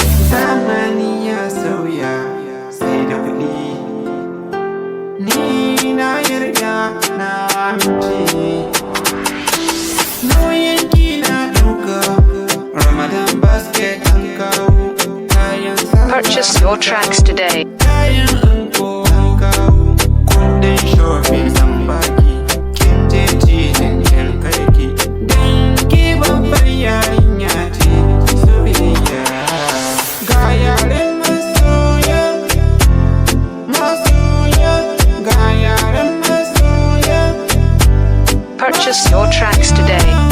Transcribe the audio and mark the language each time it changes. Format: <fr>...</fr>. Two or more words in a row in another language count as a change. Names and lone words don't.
<ha>Zamani ya sauya, sai da kuɗi. Ni na yarda, na amince. Nauyin ki na ɗauka,</ha> <en>Ramadan basket</en> <ha>an kawo. Kayan sallah</ha> <en>Purchase your tracks today.</en> <ha>Kayan anko an kawo. Kuɗin shopping zan baki. Kin je titin kin karki. Dan ki babbar yarinya ce, soyayya. Ga yaren masoya, masoya, ga yaren masoya.</ha> <en>Purchase your tracks today.</en>